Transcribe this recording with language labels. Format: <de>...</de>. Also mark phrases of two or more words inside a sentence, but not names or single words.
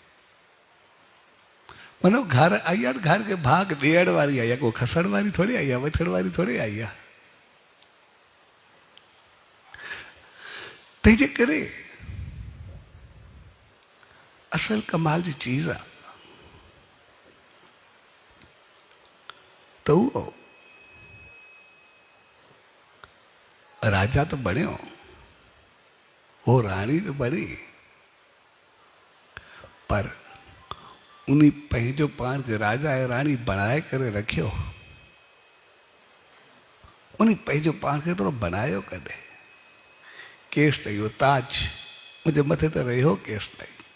<sd>मानो घर आई आहे त घर खे भाग ॾियण वारी आई आहे, को खसण वारी थोरी आई आहे, वठण वारी थोरी आई आहे। तंहिंजे करे असल कमाल जी चीज़ आहे त उहो राजा तो बणियो, वो रानी तो बणी, पर उन्हीं पंहिंजो पाण खे राजा ऐं रानी बणाए करे रखियो। उन्हीं पंहिंजो पाण खे थोरो बनायो कॾहिं। केसि ताईं इहो ताज मुंहिंजे मथे ते रहियो केसि ताईं।</sd>